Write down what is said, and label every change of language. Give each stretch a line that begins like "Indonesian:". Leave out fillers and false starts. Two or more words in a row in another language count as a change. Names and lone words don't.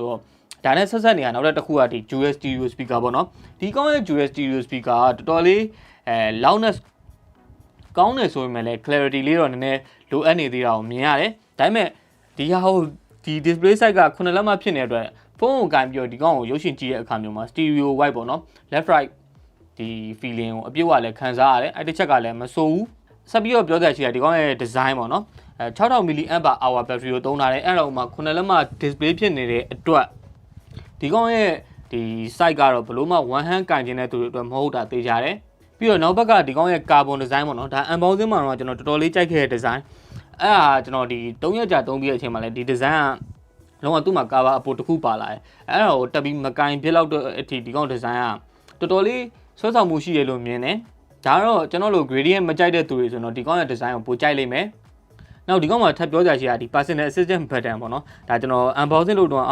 Burmese: တော့ဒါနဲ့ဆက်နေတာနောက်တစ်ခုကဒီ
English: dual stereo speaker
Burmese: ပေါ့နော်ဒီကောင်ရဲ့
English: dual stereo speaker
Burmese: ကတော်တော်လေးloudness ကောင်းတယ်ဆိုပေမဲ့ လည်း clarity လေးတော့နည်းနည်းလိုအပ်နေသေးတာကိုမြင်ရတယ်ဒါပေမဲ့ဒီဟာဟိုဒီ
English: display size
Burmese: က9လက်မှဖြစ်နေတဲ့အတွက်ဖုန်းကိုကင်ပြီးတော့ဒီကောင်ကိုရုပ်ရှင်ကြည့်တဲ့အခါမျိုးမှာ
English: stereo wide
Burmese: ပေါ့နော်
English: left right
Burmese: ဒီ feeling ကိုအပြည့်အဝလည်းခံစားရတယ်အဲ့တစ်ချက်ကလည်းမဆိုးဘူးဆက်ပြီးတော့ပြောတဲ့ရှိတာဒီကောင်ရဲ့ design ပေါ့နော်
English: 6000 mAh battery
Burmese: ကိုသုံးထားတယ်အဲ့တော့မှ9လက်မှ display ဖြစ်နေတဲ့အတွက်ဒီကောင်ရဲ့ ဒီ size ကတော့ဘလို့မှ
English: one hand
Burmese: ကင်ခြင်းတဲ့သူတွေအတွက်မဟုတ်တာသိကြတယ်ပြီးတော့နောက်ဘက်ကဒီကောင်ရဲ့
English: carbon design
Burmese: ပေါ့နော်ဒါ unboxing မှာတော့ကျွန်တော်တော်တော်လေးကြိုက်ခဲ့တဲ့ design အဲ့ဒါကျွန်တော်ဒီ3ရက်ကြာသုံးပြီးတဲ့အချိန်မှာလည်းဒီ design ကလုံးဝသူ့မှာ cover အပိုတစ်ခုပါလာတယ်အဲ့ဒါကိုတက်ပြီးမကင်ဖြစ်လောက်တဲ့အထိဒီကောင် design ကတော်တော်လေးဆွဲဆောင်မှုရှိတယ်လို့မြင်တယ်ဒါတော့ကျွန်တော်တို့ gradient မကြိုက်တဲ့သူတွေဆိုတော့ဒီကောင်ရဲ့ design ကိုပိုကြိုက်လိမ့်မယ်နောက်ဒီကောင်မှာထပ်ပြောကြချင်တာဒီ
English: personal assistant button
Burmese: ပေါ့နော်ဒါကျွန်တော် unboxing လုပ်တော့